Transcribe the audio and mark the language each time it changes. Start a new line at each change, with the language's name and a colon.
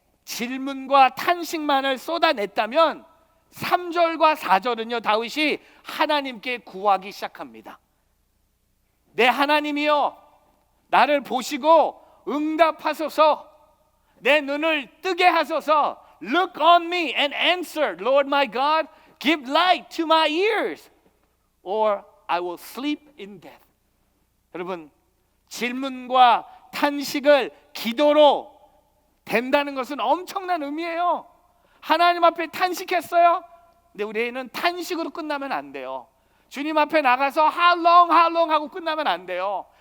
Korean: 질문과 탄식만을 쏟아냈다면 3절과 4절은요 다윗이 하나님께 구하기 시작합니다. 내 하나님이여 나를 보시고 응답하소서, 내 눈을 뜨게 하소서.
English: Look on me and answer, Lord my God. Give light to my ears, or I will sleep in death.
Korean: 여러분, 질문과 탄식을 기도로 된다는 것은 엄청난 의미예요. 하나님 앞에 탄식했어요. 근데 우리는 탄식으로 끝나면 안 돼요. 주님 앞에 나가서
English: how long
Korean: 하고 끝나면 안 돼요.